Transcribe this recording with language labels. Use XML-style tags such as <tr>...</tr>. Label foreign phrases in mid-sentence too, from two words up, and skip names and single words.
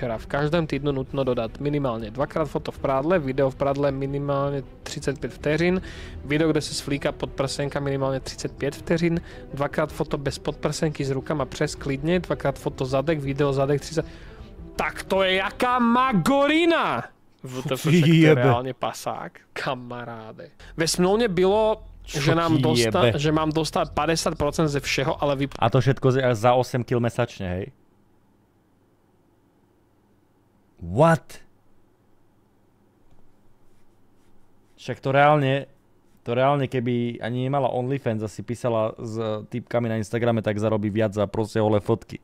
<cs>V každém týdnu nutno dodat minimálně 2x foto v prádle, video v prádle minimálně 35 vteřin, video, kde se svlíká podprsenka minimálně 35 vteřin, 2x foto bez podprsenky s rukama přes klidně, 2x foto zadek, video zadek 30... Tak to je jaká magorina!</cs> <sk>VTF, však to je reálne pasák, kamaráde. Ve smlouvne bylo, že mám dostať 50% ze všeho, ale A to všetko za 8 kg mesačne, hej? What? Však to reálne keby ani nemala OnlyFans a si písala s týpkami na Instagrame, tak zarobí viac za proste holé fotky.</sk>